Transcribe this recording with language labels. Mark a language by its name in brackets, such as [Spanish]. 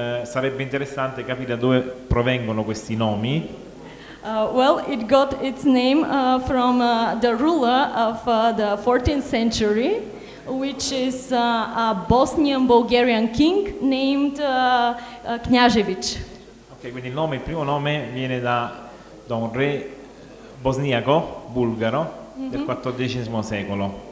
[Italian] Sarebbe interessante capire da dove provengono questi nomi. [English] It got its name from the ruler of the 14th century, which is a Bosnian-Bulgarian king named Knežević. [Italian] Ok, quindi il primo nome viene da un re bosniaco, bulgaro, del XIV secolo.